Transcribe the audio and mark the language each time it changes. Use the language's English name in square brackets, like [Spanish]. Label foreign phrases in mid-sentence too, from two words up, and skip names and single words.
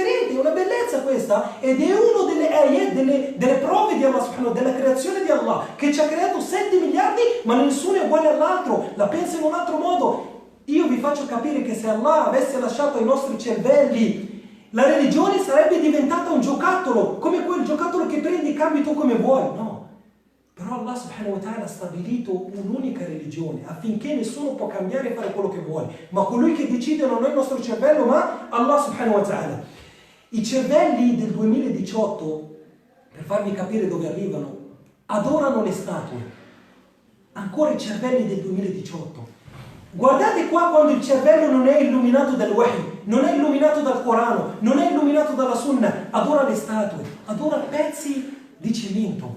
[Italian] È una bellezza questa, ed è uno delle ayat, delle prove di Allah subhanahu, della creazione di Allah, che ci ha creato 7 miliardi, ma nessuno è uguale all'altro, la pensa in un altro modo. Io vi faccio capire che se Allah avesse lasciato ai nostri cervelli, la religione sarebbe diventata un giocattolo, come quel giocattolo che prendi e cambi tu come vuoi. No. Però Allah [Arabic] سبحانه وتعالى [Italian] ha stabilito un'unica religione affinché nessuno può cambiare e fare quello che vuole, ma colui che decide non è il nostro cervello ma Allah [Arabic] سبحانه وتعالى. [Italian] I cervelli del 2018, per farvi capire dove arrivano, adorano le statue. Ancora i cervelli del 2018. Guardate qua quando il cervello non è illuminato dal wahi, non è illuminato dal Corano, non è illuminato dalla sunna, adora le statue, adora pezzi di cemento.